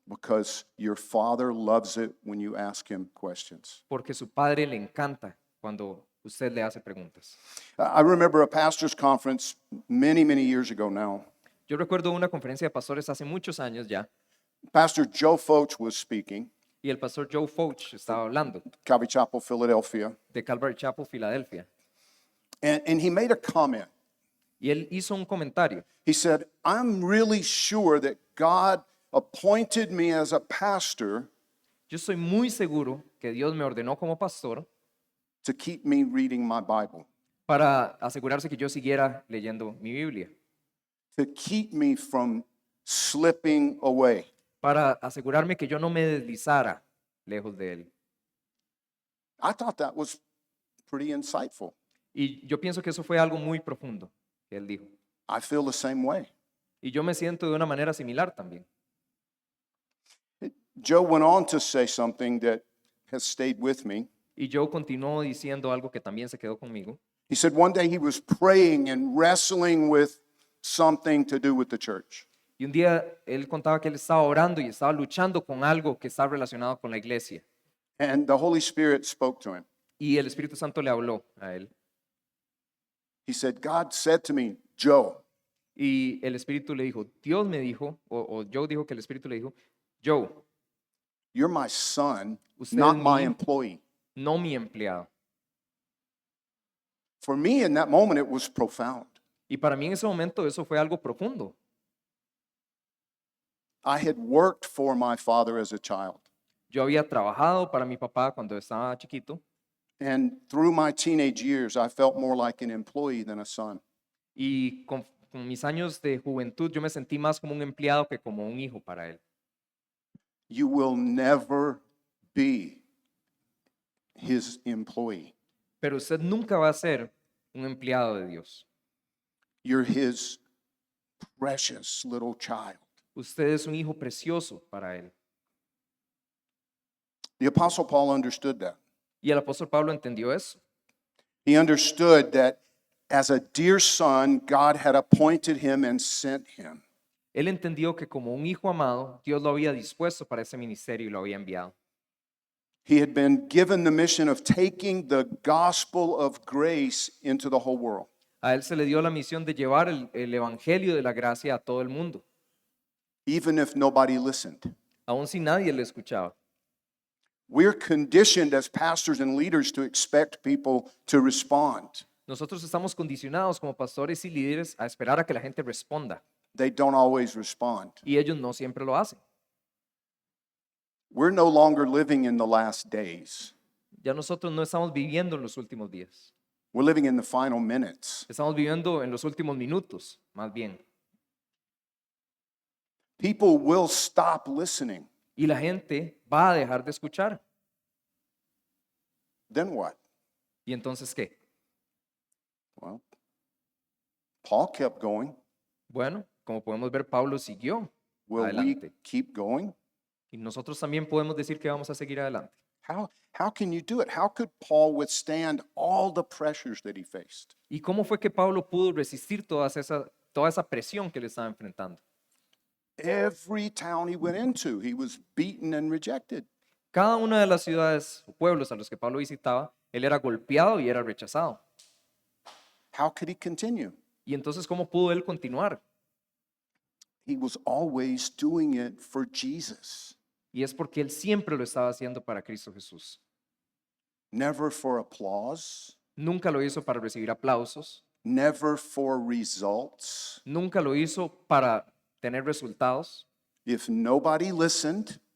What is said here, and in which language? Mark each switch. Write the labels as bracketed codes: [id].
[en] because your Father loves it when you ask Him questions. [es] porque su padre le encanta cuando usted le hace preguntas. [en] I remember a pastor's conference many, many years ago now. [es] Yo recuerdo una conferencia de pastores hace muchos años ya, [en] Pastor Joe Focht was speaking, [es] y el pastor Joe Focht estaba hablando [en] Calvary Chapel, Philadelphia, [es] de Calvary Chapel, Filadelfia, [en] and he made a comment. [es] y él hizo un comentario. [en] He said, I'm really sure that God appointed me as a pastor [es] Yo estoy muy seguro que Dios me ordenó como pastor [en] to keep me reading my Bible, [es] para asegurarse que yo siguiera leyendo mi Biblia, [en] to keep me from slipping away. [es] para asegurarme que yo no me deslizara lejos de él. [en] I thought that was pretty insightful. [es] Y yo pienso que eso fue algo muy profundo que él dijo. [en] I feel the same way. [es] Y yo me siento de una manera similar también. [en] Joe went on to say something that has stayed with me. [es] Y Joe continuó diciendo algo que también se quedó conmigo. [en] He said one day he was praying and wrestling with something to do with the church. [es] Y un día él contaba que él estaba orando y estaba luchando con algo que está relacionado con la iglesia. [en] And the Holy Spirit spoke to him. [es] Y el Espíritu Santo le habló a él. [en] He said, God said to me, Joe, [es] Y el Espíritu le dijo, Dios me dijo, o Joe dijo que el Espíritu le dijo, Joe, [en] you're my son, [es] Usted [en] not [es] es [en] my [es] mi- [en] employee. [es] no mi empleado. [en] For me, in that moment, it was profound. [es] Y para mí en ese momento eso fue algo profundo. [en] I had worked for my father as a child. [es] Yo había trabajado para mi papá cuando estaba chiquito [en] And through my teenage years, I felt more like an employee than a son. [es] y con mis años de juventud yo me sentí más como un empleado que como un hijo para él. [en] You will never be his employee. [es] Pero usted nunca va a ser un empleado de Dios. [en] You're his precious little child. [es] Usted es un hijo precioso para él. [en] The Apostle Paul understood that. [es] Y el apóstol Pablo entendió eso. [en] He understood that as a dear son, God had appointed him and sent him. [es] Él entendió que como un hijo amado, Dios lo había dispuesto para ese ministerio y lo había enviado. [en] He had been given the mission of taking the gospel of grace into the whole world. [es] A él se le dio la misión de llevar el evangelio de la gracia a todo el mundo, [en] Even if nobody listened. [es] aun si nadie le escuchaba. [en] We're conditioned as pastors and leaders to expect people to respond. [es] Nosotros estamos condicionados como pastores y líderes a esperar a que la gente responda, [en] They don't always respond. [es] y ellos no siempre lo hacen. [en] We're no longer living in the last days. [es] Ya nosotros no estamos viviendo en los últimos días, [en] We're living in the final minutes. [es] estamos viviendo en los últimos minutos, más bien. [en] People will stop listening. [es] Y la gente va a dejar de escuchar. [en] Then what? [es] ¿Y entonces qué? [en] Well, Paul kept going. [es] Bueno, como podemos ver, Pablo siguió [en] Will we [es] adelante. [en] keep going? [es] Y nosotros también podemos decir que vamos a seguir adelante. [en] How can you do it? How could Paul withstand all the pressures that he faced? [es] ¿Y cómo fue que Pablo pudo resistir toda esa presión que le estaba enfrentando? [en] Every town he went into, he was beaten and rejected. [es] Cada una de las ciudades o pueblos a los que Pablo visitaba, él era golpeado y era rechazado. [en] How could he continue? [es] ¿Y entonces cómo pudo él continuar? [en] He was always doing it for Jesus, [es] Y es porque él siempre lo estaba haciendo para Cristo Jesús. [en] never for applause, [es] Nunca lo hizo para recibir aplausos, [en] never for results. [es] nunca lo hizo para tener resultados. [en] If nobody listened,